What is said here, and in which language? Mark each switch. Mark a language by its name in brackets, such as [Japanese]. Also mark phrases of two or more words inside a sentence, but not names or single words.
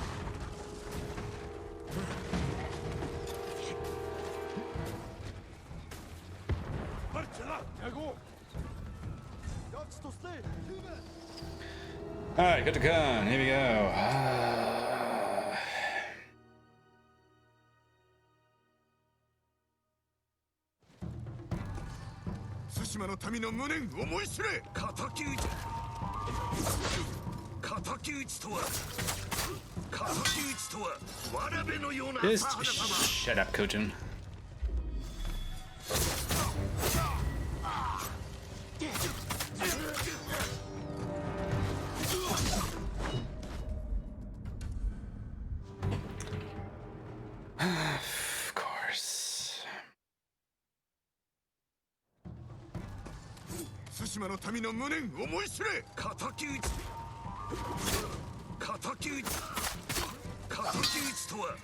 [English] Alright, Khotun Khan, here we go. [Japanese] 対馬の民の無念思い知れ！敵討ち! 敵討ちとは…敵討ちとは... 童のような... [English] Just shut up, Khotun. Of course. [Japanese] 対馬の民の無念思い知れ！敵討ち! 敵討ち！敵討ちとは...